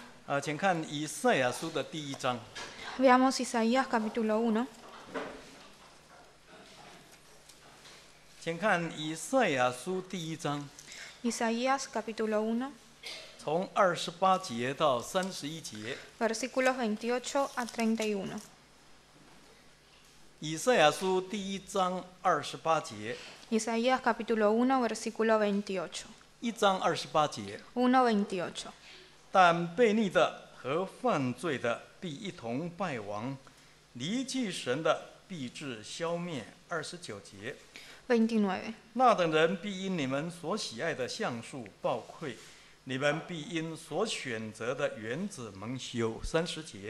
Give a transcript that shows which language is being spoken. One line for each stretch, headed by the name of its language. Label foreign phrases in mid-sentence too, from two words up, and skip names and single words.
Chinese: 请看以赛亚书的第1章。
Spanish: Veamos Isaías capítulo 1.
Chinese: 请看以赛亚书第1章，
Spanish: Isaías capítulo 1,
Chinese: 从28节到31节。
Spanish: versículos 28 a 31.
Chinese: 以赛亚书第1章28节，
Spanish: Isaías capítulo 1, versículo 28.
Chinese: 1 章28节。
Spanish: 1:28.
Chinese: 但悖逆的和犯罪的必一同败亡，离弃神的必致消灭。29节。
Spanish: 29.
Chinese: 那等人必因你们所喜爱的橡树暴愧，你们必因所选择的园子蒙羞。30节。